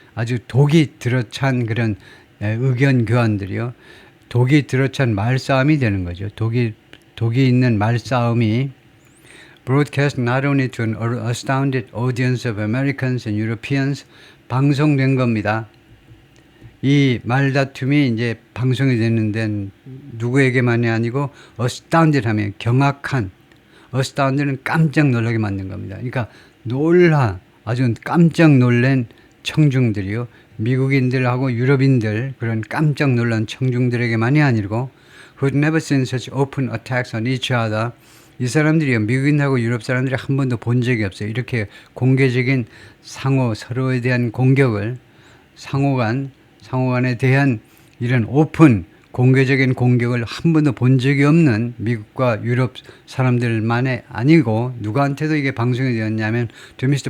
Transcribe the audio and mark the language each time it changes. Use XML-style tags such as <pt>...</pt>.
<ko>아주 독이 들어찬 그런 의견 교환들이요. 독이 들어찬 말싸움이 되는 거죠. 독이 있는 말싸움이</ko> <en>broadcast not only to an astounded audience of Americans and Europeans,</en> <ko>방송된 겁니다. 이 말다툼이 이제 방송이 됐는데 누구에게만이 아니고 astounded 하면 경악한, astounded는 깜짝 놀라게 만든 겁니다. 그러니까 아주 깜짝 놀란 청중들이요. 미국인들하고 유럽인들, 그런 깜짝 놀란 청중들에게만이 아니고</ko> <en>who had never seen such open attacks on each other.</en> <ko>이 사람들이요, 미국인하고 유럽 사람들이 한 번도 본 적이 없어요. 이렇게 공개적인 서로에 대한 공격을, 상호간에 대한 이런 오픈 공개적인 공격을 한 번도 본 적이 없는 미국과 유럽 사람들만이 아니고 누구한테도 이게 방송이 되었냐면</ko> <en>to Mr.</en>